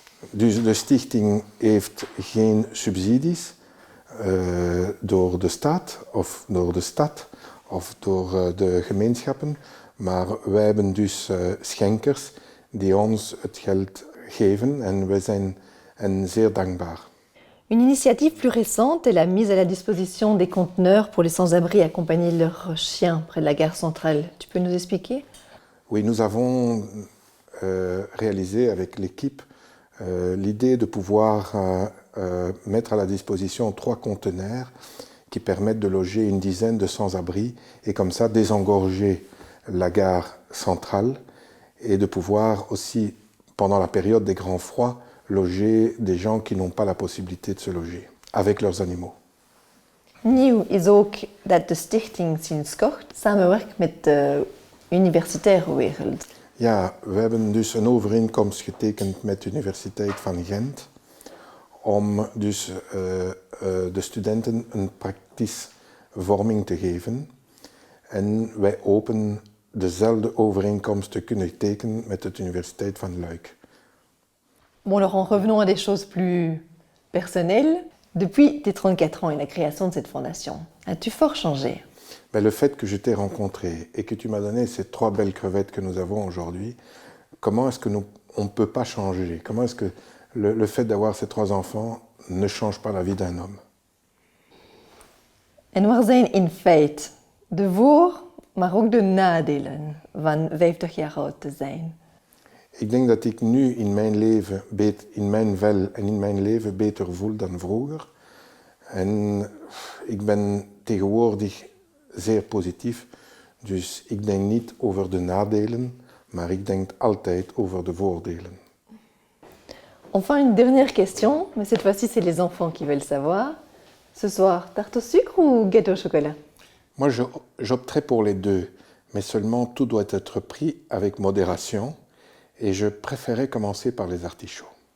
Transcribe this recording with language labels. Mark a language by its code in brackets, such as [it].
[nl] Dus de stichting heeft geen subsidies door de staat of door de stad of door de gemeenschappen, maar wij hebben dus schenkers die ons het geld geven en wij zijn hen zeer dankbaar. [fr] Une initiative plus récente est la mise à la disposition des conteneurs pour les sans-abri accompagner leurs chiens près de la gare centrale. Tu peux nous expliquer? Oui, nous avons réalisé avec l'équipe l'idée de pouvoir mettre à la disposition 3 conteneurs qui permettent de loger une dizaine de sans-abri et comme ça désengorger la gare centrale et de pouvoir aussi, pendant la période des grands froids, loger des gens qui n'ont pas la possibilité de se loger avec leurs animaux. [nl] Nieuw is ook dat de stichting sinds kort samenwerkt met de universitaire wereld. Ja, we hebben dus een overeenkomst getekend met de Universiteit van Gent om dus de studenten een praktische vorming te geven. En wij hopen dezelfde overeenkomst te kunnen tekenen met de Universiteit van Luik. [fr] Bon, alors revenons à des choses plus personnelles. Depuis tes 34 ans et la création de cette fondation, as-tu fort changé? Mais le fait que je t'ai rencontré et que tu m'as donné ces 3 belles crevettes que nous avons aujourd'hui, comment est-ce que on ne peut pas changer? Comment est-ce que le fait d'avoir ces 3 enfants ne change pas la vie d'un homme? [nl] En wat zijn in feite de voor, maar ook de nadelen van 50 jaar oud te zijn? Ik denk dat ik nu in mijn vel en in mijn leven beter voel dan vroeger. En ik ben tegenwoordig zeer positief. Dus ik denk niet over de nadelen, maar ik denk altijd over de voordelen. [fr] Enfin, une dernière question, mais cette fois-ci, c'est les enfants qui veulent savoir. Ce soir, tarte au sucre ou gâteau au chocolat? Moi, j'opterais pour les deux, mais seulement tout doit être pris avec modération. Et je préférais commencer par les artichauts.